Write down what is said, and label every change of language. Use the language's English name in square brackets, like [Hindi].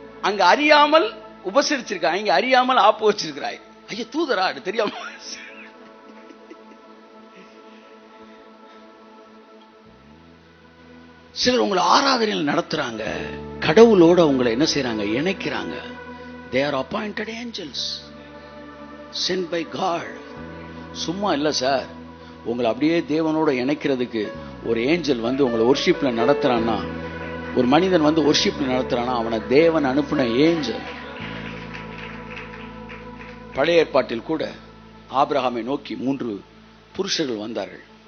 [Tamil] அங்க அறியாமல் உபசரிச்சிருக்காங்க, இங்க அறியாமல் ஆப்பு வச்சிருக்கிறாய். ஐயா தூதரா அது தெரியாம. சிலர் உங்களை ஆராதனையில் நடத்துறாங்க, கடவுளோட உங்களை என்ன செய்யறாங்க? இணைக்கிறாங்க. [English] They are appointed angels sent by God. [Tamil] சும்மா இல்ல சார், உங்களை அப்படியே தேவனோட இணைக்கிறதுக்கு ஒரு ஏஞ்சல் வந்து உங்களை வொர்ஷிப்ல நடத்துறான்னா, ஒரு மனிதன் வந்து வொர்ஷிப்ல நடத்துறானா அவனை தேவன் அனுப்பின ஏஞ்சல். பழைய ஏற்பாட்டில் கூட ஆபிரகாமை நோக்கி 3 புருஷர்கள் வந்தார்கள்.